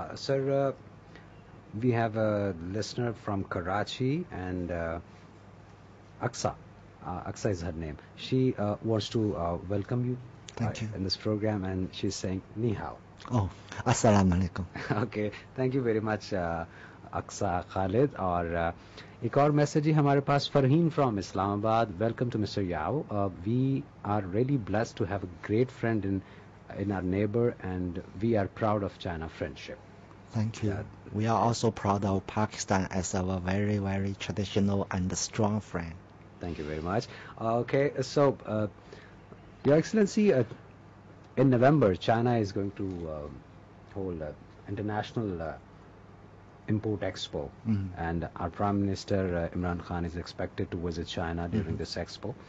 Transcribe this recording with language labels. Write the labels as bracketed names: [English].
[English] Sir, we have a listener from Karachi, and Aksa. Aksa is her name. She wants to welcome you Thank you. in this program, and she's saying Ni hao. Oh, Assalamu alaikum. Okay, thank you very much, Aksa Khalid. [Hindi] और एक और message ही हमारे पास Farheen from Islamabad. [English] Welcome to Mr. Yao. We are really blessed to have a great friend in our neighbor, and we are proud of China friendship. Thank you. Yeah. We are also proud of Pakistan as our very, very traditional and strong friend. Thank you very much. Okay, so Your Excellency, in November, China is going to hold an international import expo, and our Prime Minister Imran Khan is expected to visit China during this expo.